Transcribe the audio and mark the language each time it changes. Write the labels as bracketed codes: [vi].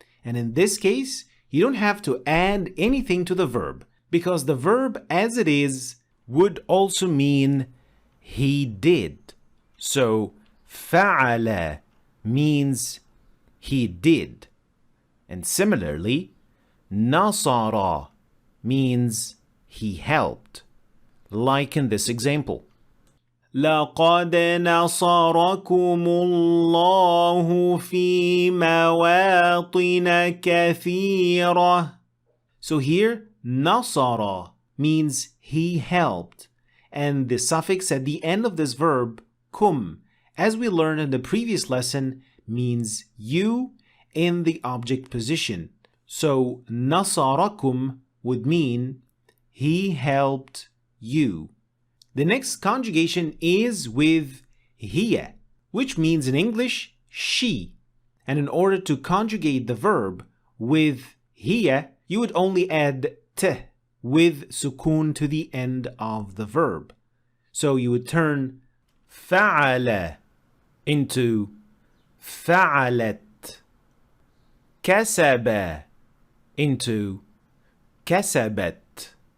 [en] And in this case, you don't have to add anything to the verb, because the verb as it is would also mean he did. So فعل means he did. And similarly, نصر means he helped. Like in this example. [ar] لقد نصركم الله في مواطن كثيرة. [en] So here, نصر means he helped, and the suffix at the end of this verb, kum, as we learned in the previous lesson, means you in the object position. So nasarakum would mean he helped you. The next conjugation is with hiya, which means in English, she. And in order to conjugate the verb with hiya, you would only add t with sukun to the end of the verb. So you would turn فعل into فعلت. كسب into كسبت.